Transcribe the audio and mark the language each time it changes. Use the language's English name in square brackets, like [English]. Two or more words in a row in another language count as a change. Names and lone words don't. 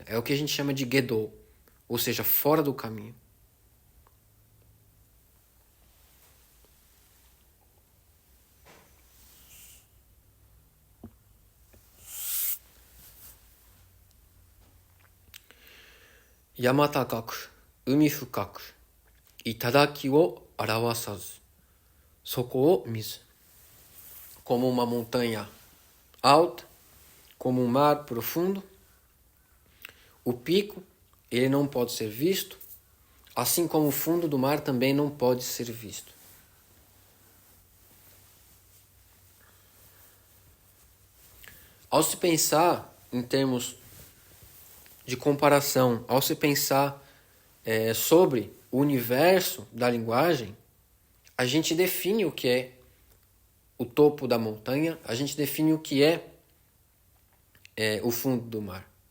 [Portuguese] É o que a gente chama de Gedou, ou seja, fora do caminho. [Japanese] 山高く、海深く、頂を現さず、底を見ず. [Portuguese] Como uma montanha alta, como um mar profundo, o pico ele não pode ser visto, assim como o fundo do mar também não pode ser visto. Ao se pensar em termos de comparação, ao se pensar sobre o universo da linguagem, a gente define o que é o topo da montanha, a gente define o que é o fundo do mar.